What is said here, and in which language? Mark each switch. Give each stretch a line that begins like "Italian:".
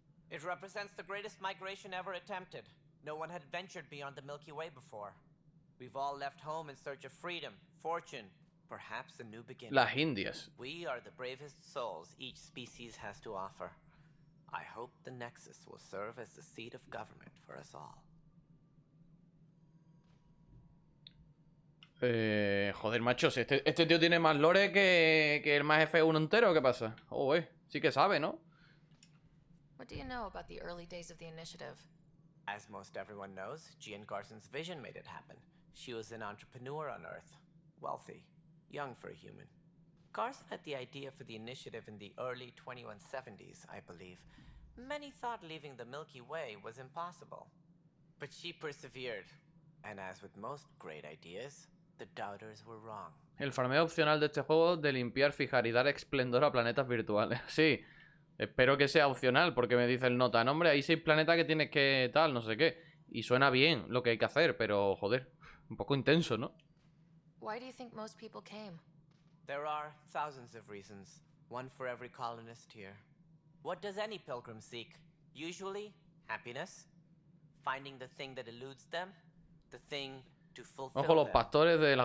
English: It represents the greatest migration ever attempted. No one had ventured beyond the Milky Way before. We've all left home in search of freedom, fortune, perhaps a new beginning.
Spanish: Las Indias.
English: We are the bravest souls each species has to offer. I hope the Nexus will serve as the seat of government for us all.
Spanish: Joder, machos, este tío tiene más lore que el más F1 entero, ¿qué pasa? Oh, sí que sabe, ¿no?
English: What do you know about the early days of the initiative? As most everyone knows, Gian Garson's vision made it happen. She was an entrepreneur on Earth. Wealthy. Young for a human. Garson had the idea for the initiative in the early 2170s, I believe. Many thought leaving the Milky Way was impossible. But she persevered. And as with most great ideas, the doubters were wrong.
Spanish: El farmeo opcional de este juego de limpiar, fijar y dar esplendor a planetas virtuales. Sí, espero que sea opcional, porque me dice el nota, no, hombre, hay 6 planetas que tienes que tal, no sé qué. Y suena bien lo que hay que hacer, pero joder, un poco intenso, ¿no?
English: Why do you think most people came? There are thousands of reasons, one for every colonist here. What does any pilgrim seek? Usually, happiness. Finding the thing that eludes them. The thing to fulfill
Spanish: Ojo, los
English: them.
Spanish: pastores de la